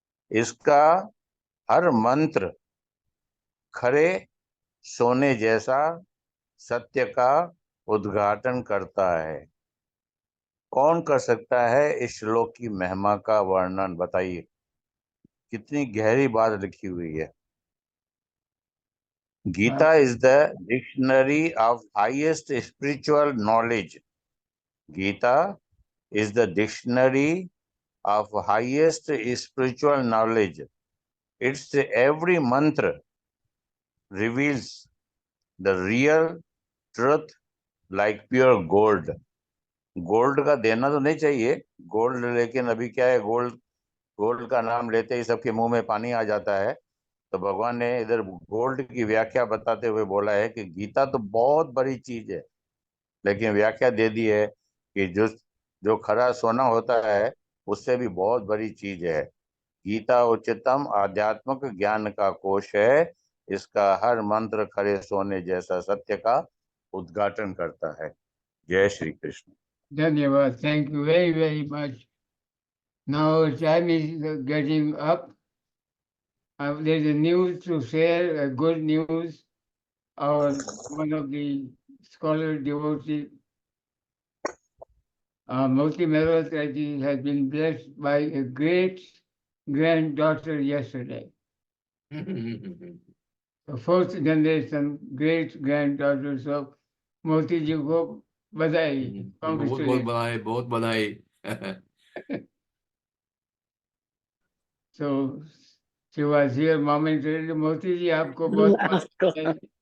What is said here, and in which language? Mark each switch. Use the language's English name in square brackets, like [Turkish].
[Hindi] इसका हर मंत्र खरे सोने जैसा सत्य का उद्घाटन करता है। कौन कर सकता है इस श्लोक की महिमा का वर्णन? बताइए, कितनी गहरी बात लिखी हुई है। [English] Gita is the dictionary of highest spiritual knowledge. Gita is the dictionary of highest spiritual knowledge. Its every mantra reveals the real truth like pure gold. [Hindi] Gold का देना तो नहीं चाहिए गोल्ड, लेकिन अभी क्या है, गोल्ड गोल्ड का नाम लेते ही सबके मुंह में पानी आ जाता है। तो भगवान ने इधर गोल्ड की व्याख्या बताते हुए बोला है कि गीता तो बहुत बड़ी चीज है, लेकिन व्याख्या दे दी है कि जो जो खरा सोना होता है उससे भी बहुत बड़ी चीज है। गीता उच्चतम आध्यात्मिक ज्ञान का कोश है। इसका हर मंत्र खरे सोने जैसा सत्य का उद्घाटन करता है। जय श्री कृष्ण। धन्यवाद. [English] Thank you very, very much. Now our time is getting up. There is a news to share, a good news. One of the scholar devotee, Moti Merwat has been blessed by a great granddaughter yesterday. The fourth generation great granddaughters of Moti ji [Hindi] ko badai. बहुत बहुत बधाई, बहुत बधाई. [English] So she was here momentarily. [Hindi] Moti ji, आपको बहुत बधाई.